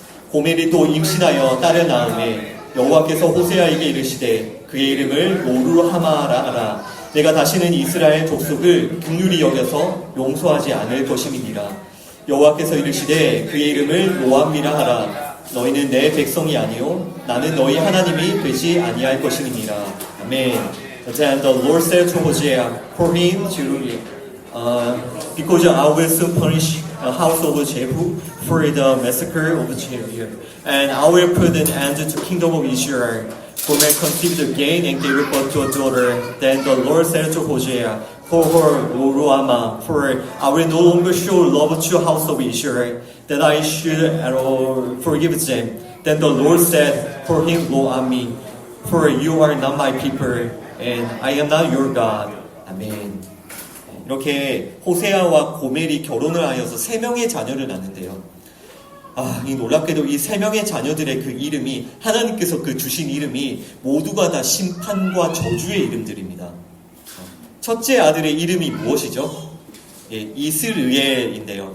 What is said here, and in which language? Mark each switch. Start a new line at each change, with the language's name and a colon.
Korean: 고멜이 또 임신하여 딸을 낳음에 여호와께서 호세아에게 이르시되 그의 이름을 노루하마라 하라. 내가 다시는 이스라엘 족속을 긍휼히 여겨서 용서하지 않을 것임이니라. 여호와께서 이르시되 그의 이름을 로암미라 하라. 너희는 내 백성이 아니요 나는 너희 하나님이 되지 아니할 것임이니라. 아멘.
English: Then the Lord said to Hosea, for him to because I will soon punish the house of Jehu for the massacre of Jehu, and I will put an end to the kingdom of Israel. Gomer conceived again and gave birth to a daughter. Then the Lord said to Hosea, for her Ruama, for I will no longer show love to the house of Israel, that I should forgive them. Then the Lord said, for him Loami, for you are not my people, and I am not your God.
Korean: 아멘. 이렇게 호세아와 고멜이 결혼을 하여서 3명의 자녀를 낳는데요. 이 놀랍게도 이 3명의 자녀들의 그 이름이, 하나님께서 그 주신 이름이 모두가 다 심판과 저주의 이름들입니다. 첫째 아들의 이름이 무엇이죠? 예, 이스르엘인데요.